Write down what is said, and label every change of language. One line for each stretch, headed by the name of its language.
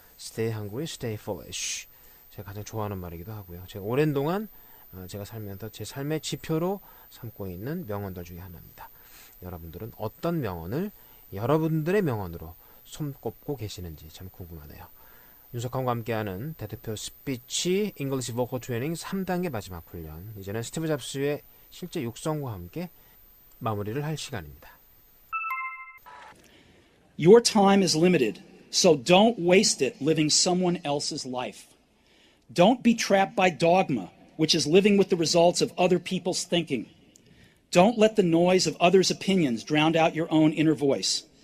English: Stay hungry, stay foolish.
Korean: 제가 가장 좋아하는 말이기도 하고요. 제가 오랜 동안 제가 살면서 제 삶의 지표로 삼고 있는 명언들 중에 하나입니다. 여러분들은 어떤 명언을 여러분들의 명언으로 손꼽고 계시는지 참 궁금하네요. 윤석헌과 함께하는 대대표 스피치 잉글리시 보컬 트레이닝 3단계 마지막 훈련, 이제는 스티브 잡스의 실제 육성과 함께 마무리를 할 시간입니다.
English: Your time is limited, so don't waste it living someone else's life. Don't be trapped by dogma, which is living with the results of other people's thinking. Don't let the noise of others' opinions drown out your own inner voice.